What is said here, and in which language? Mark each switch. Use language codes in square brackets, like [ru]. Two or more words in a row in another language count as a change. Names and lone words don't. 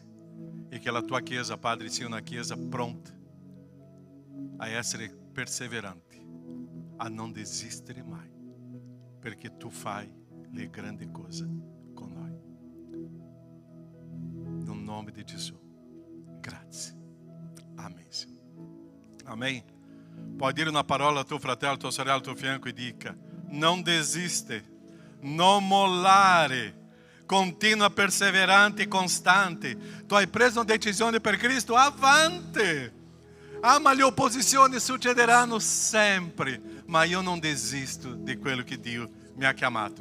[it] E che la tua Chiesa, Padre, sia una Chiesa pronta a essere perseverante, a non desistere mai, perché tu fai le grandi cose con noi. No nome di Gesù. Grazie. [pt] Amém, Senhor. Amém. [it] Pode dire una parola al tuo fratello, al tuo sorella, al tuo fianco e dica: non desiste, non mollare, continua perseverante e costante. Tu hai preso una decisione per Cristo, avanti. Ah, ma le opposizioni succederanno sempre, ma io non desisto di quello che Dio mi ha chiamato.